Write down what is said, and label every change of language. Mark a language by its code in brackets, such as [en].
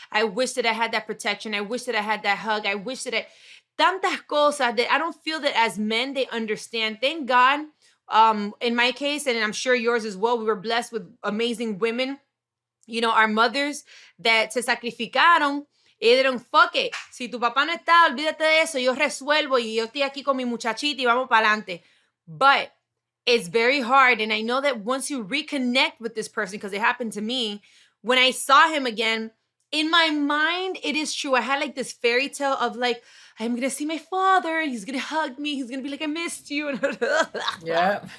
[en] I wish that I had that protection. I wish that I had that hug. I wish that tantas cosas that I don't feel that as men, they understand. Thank God. In my case, and I'm sure yours as well, we were blessed with amazing women, our mothers that se sacrificaron. [es] Y dijeron, fuck it. Si tu papá no está, olvídate de eso. Yo resuelvo y yo estoy aquí con mi muchachita y vamos para adelante. [en] But it's very hard. And I know that once you reconnect with this person, because it happened to me, when I saw him again, in my mind, it is true. I had like this fairy tale of like, I'm going to see my father and he's going to hug me. He's going to be like, I missed you. Yeah.